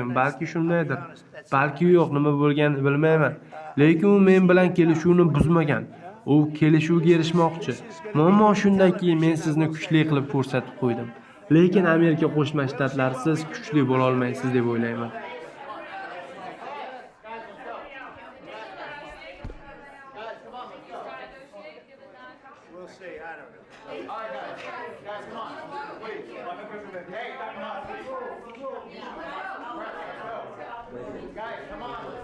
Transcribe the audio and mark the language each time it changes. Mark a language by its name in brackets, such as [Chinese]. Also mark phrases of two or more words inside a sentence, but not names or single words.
[Uzbek] Balki shundaydir. Balki yo'q, nima bo'lganini bilmayman. Lekin u men bilan kelishuvni buzmagan. U kelishuvga erishmoqchi. Muammo shundaki, men sizni kuchli qilib ko'rsatib qo'ydim. Lekin Amerika Qo'shma Shtatlari siz kuchli bo'la olmaysiz deb o'ylayman. [English] We'll see. I don't know. All right, guys, come on. Please. Hey, guys, come on. Guys, come on.